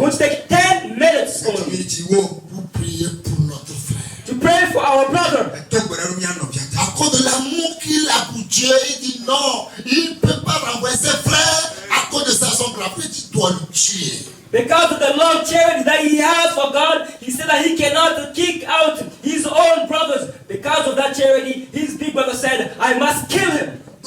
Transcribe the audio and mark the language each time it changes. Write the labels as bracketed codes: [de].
[en] going to take 10 minutes only [fr] Pour prier pour notre frère. [en] to pray for our brother. [fr] À cause de l'amour qu'il a pour Dieu, il dit non, il ne peut pas renvoyer ses frères. À cause de ça, son grand-père dit, tu dois le tuer. [en] Because of the love charity that he has for God, he said that he cannot kick out his own brothers. Because of that charity, his big brother said, I must kill him.